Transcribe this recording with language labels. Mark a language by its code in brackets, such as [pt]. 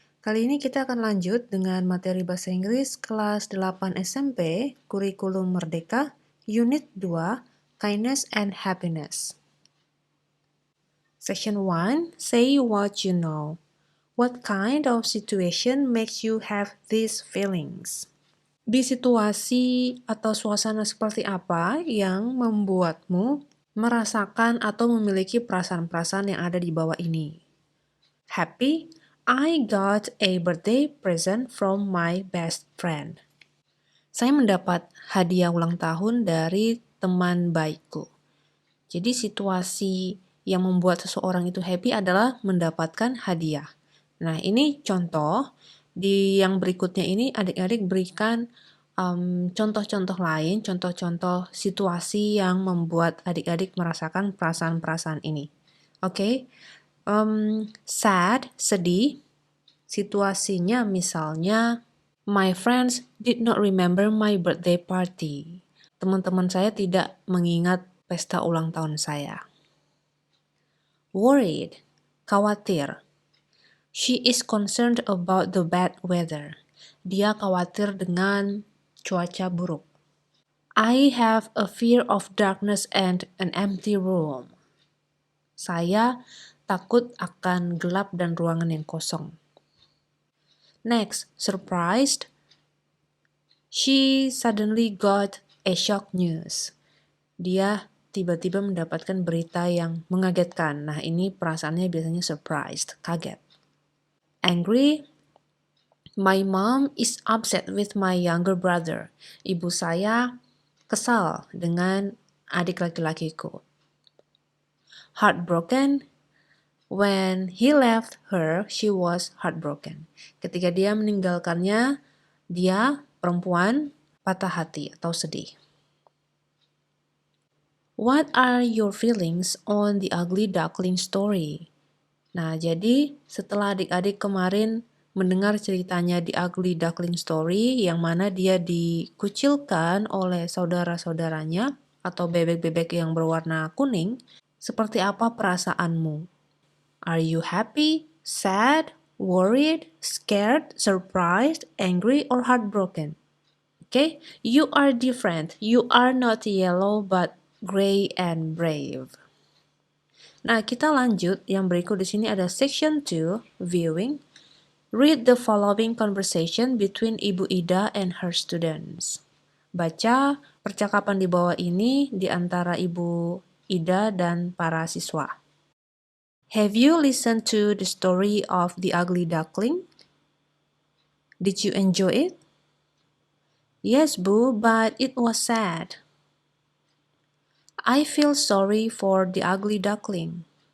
[id] Kali ini kita akan lanjut dengan materi bahasa Inggris kelas 8 SMP, Kurikulum Merdeka, Unit 2, Kindness and Happiness. [en] Section 1, say what you know. What kind of situation makes you have these feelings? [id] Di situasi atau suasana seperti apa yang membuatmu merasakan atau memiliki perasaan-perasaan yang ada di bawah ini? [en] Happy, I got a birthday present from my best friend. [id] Saya mendapat hadiah ulang tahun dari teman baikku. Jadi situasi yang membuat seseorang itu happy adalah mendapatkan hadiah. Nah, ini contoh. Di yang berikutnya ini adik-adik berikan contoh-contoh lain, contoh-contoh situasi yang membuat adik-adik merasakan perasaan-perasaan ini. Oke? Sad, sedih. Situasinya misalnya, [en] my friends did not remember my birthday party. [id] Teman-teman saya tidak mengingat pesta ulang tahun saya. Worried, khawatir. [en] She is concerned about the bad weather. [id] Dia khawatir dengan cuaca buruk. [en] I have a fear of darkness and an empty room. [id] Saya takut akan gelap dan ruangan yang kosong. [en] Next, surprised. She suddenly got a shock news. [id] Dia tiba-tiba mendapatkan berita yang mengagetkan. Nah, ini perasaannya biasanya surprised, kaget. Angry. [en] My mom is upset with my younger brother. [id] Ibu saya kesal dengan adik laki-lakiku. [en] Heartbroken. When he left her, she was heartbroken. [id] Ketika dia meninggalkannya, dia perempuan patah hati atau sedih. [en] What are your feelings on the ugly duckling story? [id] Nah, jadi setelah adik-adik kemarin mendengar ceritanya The Ugly Duckling Story, yang mana dia dikucilkan oleh saudara-saudaranya atau bebek-bebek yang berwarna kuning, seperti apa perasaanmu? [en] Are you happy, sad, worried, scared, surprised, angry, or heartbroken? Okay, you are different. You are not yellow but gray and brave. [id] Nah, kita lanjut. Yang berikut di sini ada section 2, viewing. [en] Read the following conversation between Ibu Ida and her students. [id] Baca percakapan di bawah ini di antara Ibu Ida dan para siswa. [en] Have you listened to the story of the ugly duckling? Did you enjoy it? Yes, Bu, but it was sad. I feel sorry for the ugly duckling.